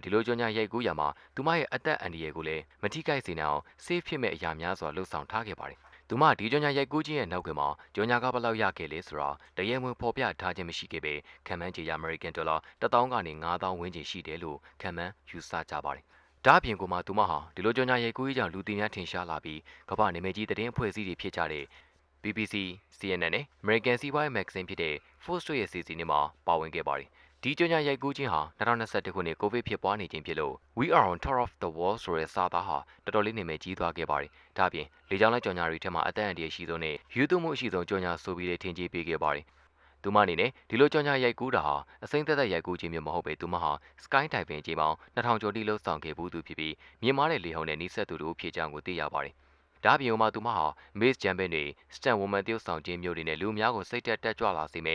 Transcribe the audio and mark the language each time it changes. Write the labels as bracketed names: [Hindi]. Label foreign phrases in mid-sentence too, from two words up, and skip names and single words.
[Burmese] ဒီလိုကြော်ညာရိုက်ကူးရမှာသူမရဲ့အသက်အန္တရာယ်ကိုလည်းမထိခိုက်စေနိုင်အောင် safe ဖြစ်မဲ့အရာများစွာလှုပ်ဆောင်ထားခဲ့ပါတယ်သူမဒီကြော်ညာရိုက်ကူးခြင်းရဲ့နောက်ကွယ်မှာကြော်ညာကဘယ်လောက်ရခဲ့လဲဆိုတာတရေမွေဖော်ပြထားခြင်းမရှိခဲ့ပေခံမှန်းချေရ [English] American Dollar [Burmese] 1000ကနေ9000ဝန်းကျင်ရှိတယ်လို့ခံမှန်းယူဆကြပါတယ်ဒါအပြင်ကိုမှသူမဟာဒီလိုကြော်ညာရိုက်ကူးရေးကြောင့်လူသိများထင်ရှားလာပြီးကမ္ဘာနာမည်ကြီးသတင်းအဖွဲ့အစည်းတွေဖြစ်ကြတဲ့ BBC, CNN နဲ့ American စီးပွားရေးမဂ္ဂဇင်းဖြစ်တဲ့ Forbes တို့ရဲ့စီစဉ်တွေမှာပါဝင်ခဲ့ပါတယ်ဒီကြော်ညာရိုက်ကူး ခြင်းဟာ2021ခုနှစ်ကိုဗစ်ဖြစ်ပွားနေခြင်းဖြစ်လို့ [English] We are on top of the world [Burmese] ဆိုတဲ့စာသားဟာတော်တော်လေးနာမည်ကြီးသွားခဲ့ပါတယ်ဒါအပြင်လေကြောင်းလိုက်ကြော်ညာတွေထက်မှအသက်အန္တရာယ်ရှိဆုံးနဲ့ယူသွမှုအရှိဆုံးကြော်ညာဆိုပြီးထင်ကြီးပေးခဲ့ပါတယ်သူမအနေနဲ့ဒီလိုကြော်ညာရိုက်ကူးတာဟာအစိမ့်သက်သက်ရိုက်ကူးခြင်းမျိုးမဟုတ်ပေသူမဟာ [English] Sky Diving [Burmese] ချိန်ပေါင်း2000ကျော်တိလှုပ်ဆောင်ခဲ့ဘူးသူဖြစ်ပြီးမြင်မာတဲ့လေဟုန်နဲ့နှိစက်သူတို့ဖြစ်ကြောင်းကိုသိရပါတယ်ဒါ့အပြင်မှာသူမဟာ Miss Champion တွေ [English] Stunt Woman [Burmese] တယောက်ဆောင်ခြင်းမျိုးတွေနဲ့လူများကိုစိတ်တက်ကြွလာစေ